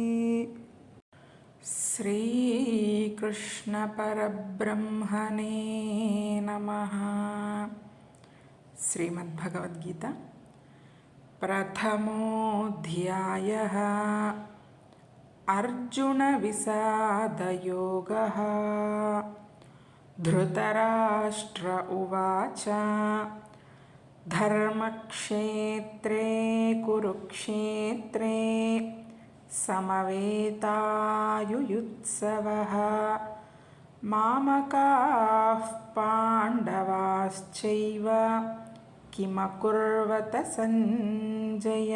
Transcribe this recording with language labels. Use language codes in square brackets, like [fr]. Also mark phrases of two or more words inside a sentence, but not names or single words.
[sa] శ్రీకృష్ణ పరబ్రహ్మణే నమః. శ్రీమద్భగవద్గీత ప్రథమోధ్యాయః. అర్జున విషాదయోగః. ధృతరాష్ట్ర ఉవాచ ధర్మక్షేత్రే కురుక్షేత్రే సమవేతాయుయుత్సవః మామకాః పాండవాశ్చైవ కిమకుర్వత సంజయ.